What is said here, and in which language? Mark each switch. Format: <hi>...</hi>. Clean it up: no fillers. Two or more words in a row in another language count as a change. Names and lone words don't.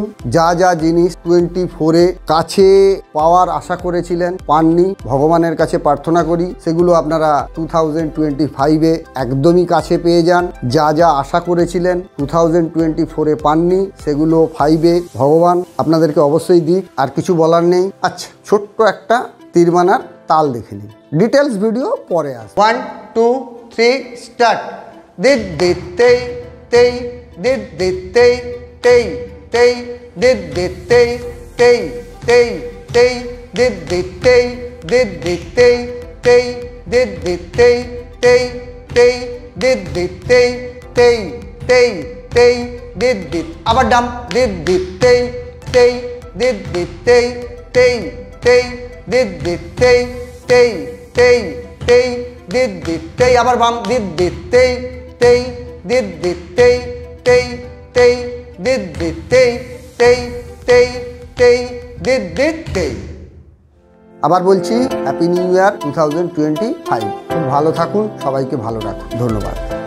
<bn>যা যা জিনিস 24-এ কাছে পাওয়ার আশা করেছিলেন পাননি, ভগবানের কাছে প্রার্থনা করি সেগুলো আপনারা 2025-এ একদমই কাছে পেয়ে যান। যা যা আশা করেছিলেন 2024-এ পাননি সেগুলো 5-এ ভগবান আপনাদেরকে অবশ্যই দিক। আর কিছু বলার নেই। আচ্ছা, ছোট্ট একটা তীরমানার তাল দেখে নিন।</bn> <en>details video</en> <bn>পরে আস। 1 2 3 স্টার্ট। দিদ দিদ তেই তেই দিদ দিদ তেই তেই তেই দিদ দিদ তেই তেই তেই তেই দিদ দিদ তেই দিদ দিদ তেই তেই দিদ দিদ তেই তেই তেই দিদ দিদ তেই তেই তেই তেই দিদ দিদ। আবার ডাম। দিদ দিদ তেই তেই দিদ দিদ তেই তেই তেই দিদ দিদ তেই তেই তেই তেই দিদ দিদ তেই। আবার বাম। দিদ দিদ তেই তেই দিদ দিদ তেই তেই তেই দিদ দিদ তেই তেই তেই তেই দিদ দিদ তেই। আবার বলছি</bn> <en>Happy New Year</en> <bn>2025। খুব ভালো থাকুন, সবাইকে ভালো রাখুন। ধন্যবাদ।</bn>